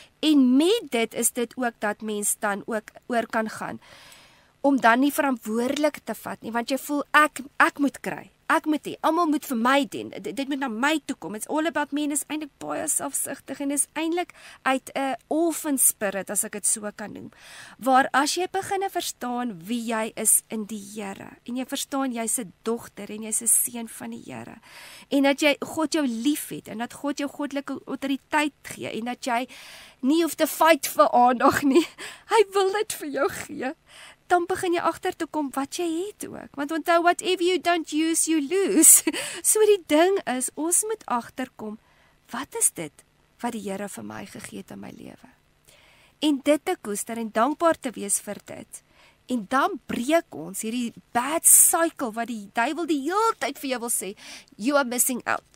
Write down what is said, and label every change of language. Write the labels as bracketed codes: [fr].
[af] En met dit is dit ook dat mens dan ook oor kan gaan, om dan nie verantwoordelik te vat nie, want jy voel, ek moet kry, ek moet hê, almal moet vir my doen, dit moet na my toe kom, [en] it's all about me, [af] en is eintlik baie selfsugtig, en is eintlik uit 'n orphan spirit, as ek dit so kan noem, waar as jy begin verstaan wie jy is in die Here, en jy verstaan jy's 'n dogter, en jy's 'n seun van die Here, en dat jy God jou lief het, en dat God jou goddelike autoriteit gee, en dat jy nie hoef te fight vir aandag nie, hy wil dit vir jou gee, dan begin jy agter te kom wat jy het ook. Want onthou, [en] whatever you don't use, you lose. [af] So die ding is, ons moet agterkom, wat is dit wat die Here vir my gegee het in my lewe? En dit te koester en dankbaar te wees vir dit. En dan breek ons hierdie bad cycle wat die duiwel die hele tyd vir jou wil sê, [en] you are missing out.